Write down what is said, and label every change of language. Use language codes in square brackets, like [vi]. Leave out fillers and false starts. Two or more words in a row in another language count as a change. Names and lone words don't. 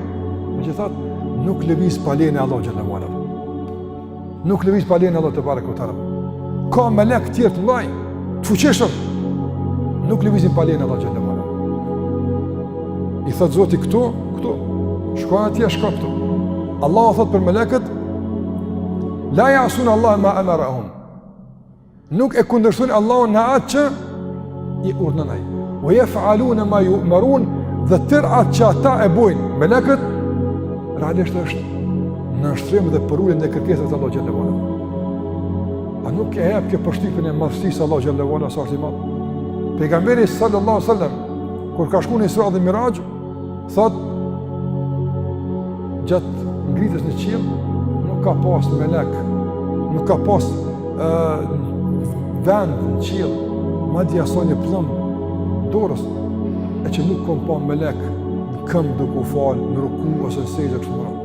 [sq] Megjithatë, nuk lëviz pa lejen e Allahu [ar] جل وعلا. [sq] Nuk lëviz pa lejen e Allahu te barekutaala. Ka melek tjerë të mëdhenj, të fuqishëm, nuk lëvizin pa lejen e Allahu [ar] جل وعلا. [sq] I thot Zoti këtu, shko atje, shko këtu. Allahu thot për melekët: [ar] لا يعصون الله ما أمرهم. [sq] Nuk e kundërshtojnë Allahun në atë që i urdhënon ai. [ar] ويفعلون ما يؤمرون, [sq] dhe tërë atë që ata e bojnë melekët, realisht është në nështrim dhe për ullin dhe kërkesat Allah [ar] جل وعلا. [sq] A nuk e hap kjo përshtypjen e madhësisë Allah [ar] جل وعلا [sq] sa është i madh? Pejgamberi [ar] صلى الله عليه وسلم [sq] kur ka shkuar në Isra dhe Miraj, thot gjatë ngritjes në qiell nuk ka pas melek, nuk ka pas vend në qiell, madje asoj një plumb dorës, e që nuk kom pa melek në këmbë duke u falë, në ruku ose në sejdë kështu me radhë.